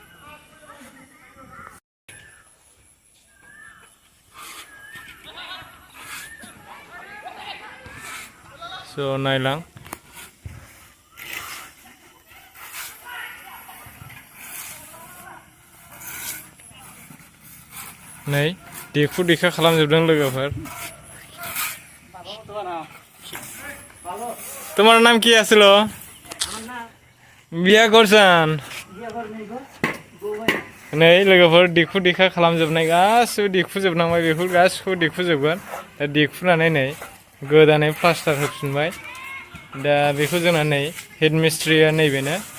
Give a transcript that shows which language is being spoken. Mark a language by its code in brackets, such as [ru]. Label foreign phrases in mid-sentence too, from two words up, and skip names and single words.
[brx] स' नायलां नै देखु देखा खालामजोबदों लोगोफोर [bn] তোমার নাম কি আছিল বিয়া করছান [brx] नै लोगोफोर देखु देखा खालामजोबनाय गासिबो देखुजोबनांबाय बेफोर गासिखौबो देखुजोबगोन दा देखुनानै नै गोदानै प्लास्टार होफिनबाय दा बेखौ जोंना नै हेड मिस्ट्रिया नैबेनो